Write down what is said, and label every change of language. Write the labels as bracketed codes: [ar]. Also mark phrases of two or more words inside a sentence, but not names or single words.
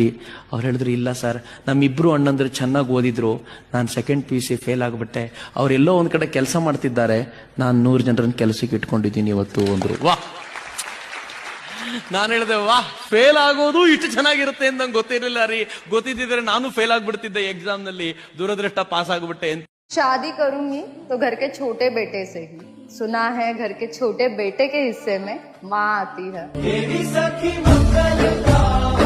[kn] ಅವ್ರು ಹೇಳಿದ್ರು, ಇಲ್ಲ ಸರ್, ನಮ್ಮಿಬ್ರು ಅಣ್ಣಂದ್ರು ಚೆನ್ನಾಗಿ ಓದಿದ್ರು, ನಾನು [en] second PUC fail [kn] ಆಗ್ಬಿಟ್ಟೆ. ಅವರೆಲ್ಲೋ ಒಂದ್ ಕಡೆ ಕೆಲಸ ಮಾಡ್ತಿದ್ದಾರೆ, ನಾನು 100 ಜನರನ್ನ ಕೆಲಸಕ್ಕೆ ಇಟ್ಕೊಂಡಿದ್ದೀನಿ ಇವತ್ತು ಅಂದ್ರು. ವಾಹ್! ನಾನು ಹೇಳಿದೆ, ವಾಹ್, ಫೇಲ್ ಆಗೋದು ಇಷ್ಟು ಚೆನ್ನಾಗಿರುತ್ತೆ ಅಂತ ನಂಗೆ ಗೊತ್ತಿರಲಿಲ್ಲ ರೀ. ಗೊತ್ತಿದ್ದಿದ್ರೆ ನಾನು ಫೇಲ್ ಆಗ್ಬಿಡ್ತಿದ್ದೆ ಎಕ್ಸಾಮ್ ನಲ್ಲಿ. ದುರದೃಷ್ಟ ಪಾಸ್ ಆಗ್ಬಿಟ್ಟೆ ಅಂತ. [hi] शादी करूंगी तो घर के छोटे बेटे से ही। सुना है घर के छोटे बेटे के हिस्से में माँ आती है।